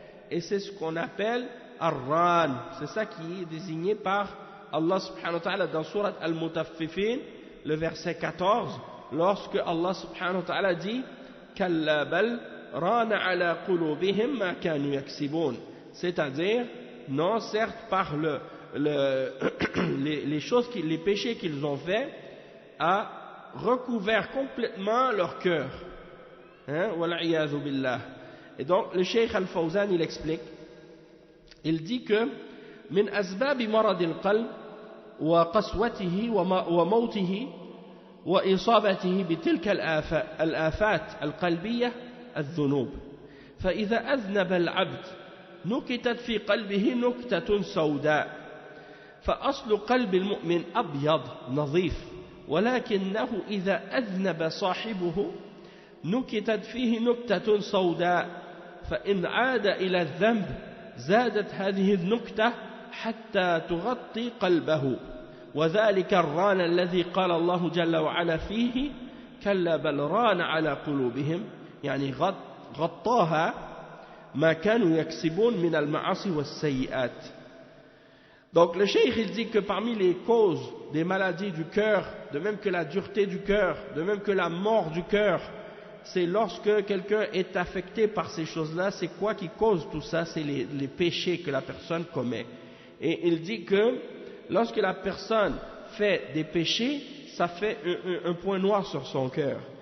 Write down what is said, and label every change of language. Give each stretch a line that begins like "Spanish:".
French: Et c'est ce qu'on appelle Ar-Ran. C'est ça qui est désigné par Allah subhanahu wa ta'ala dans Surat Al-Mutaffifin, le verset 14, lorsque Allah subhanahu wa ta'ala dit
Arabic: Kalla bal rana ala qulubihim ma kanu yaksibun.
French: C'est-à-dire, non, certes, par les choses, les péchés qu'ils ont faits, a recouvert complètement leur cœur.
Arabic: Wal'iyadhu billah.
French: Et donc, le Cheikh Al-Fawzan, il explique, il dit que
Arabic: من أسباب مرض القلب وقسوته وموته وإصابته بتلك الآفات القلبية الذنوب فإذا أذنب العبد نكتت في قلبه نكتة سوداء فأصل قلب المؤمن أبيض نظيف ولكنه إذا أذنب صاحبه نكتت فيه نكتة سوداء فإن عاد إلى الذنب زادت هذه النكتة حتى تغطي قلبه وذلك الران الذي قال الله جل وعلا فيه كلا بل ران على قلوبهم يعني غطاها ما كانوا يكسبون من المعاصي والسيئات.
French: Donc le cheikh il dit que parmi les causes des maladies du cœur, de même que la dureté du cœur, de même que la mort du cœur, c'est lorsque quelqu'un est affecté par ces choses-là. C'est quoi qui cause tout ça? C'est les péchés que la personne commet. Et il dit que lorsque la personne fait des péchés, ça fait un point noir sur son cœur.